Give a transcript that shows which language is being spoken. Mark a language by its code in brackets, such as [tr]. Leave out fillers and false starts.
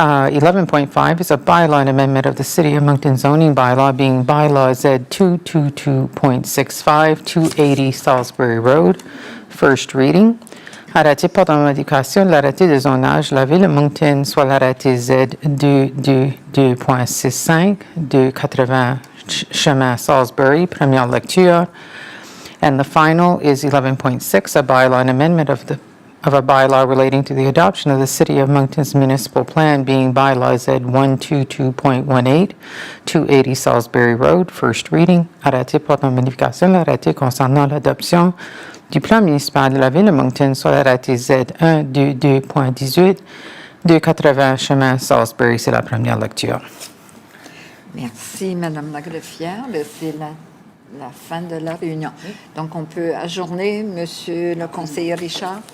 [en] 11.5 is a bylaw and amendment of the City of Moncton zoning bylaw being bylaw Z222.65 280 Salisbury Road, first reading. [fr] Arrêté portant modification de l'arrêté de zonage de la Ville de Moncton sur l'arrêté Z222.65 280 Chemin Salisbury, première lecture. [en] And the final is 11.6, a bylaw and amendment of a bylaw relating to the adoption of the City of Moncton's municipal plan being bylaw Z122.18, 280 Salisbury Road, first reading. [fr] Arrêté portant modification de l'arrêté concernant l'adoption du plan municipal de la Ville de Moncton sur l'arrêté Z122.18, 280 Chemin Salisbury, c'est la première lecture. Merci, Madame la greffière. C'est la fin de la réunion. Donc, on peut ajourner, Monsieur le conseiller Richard.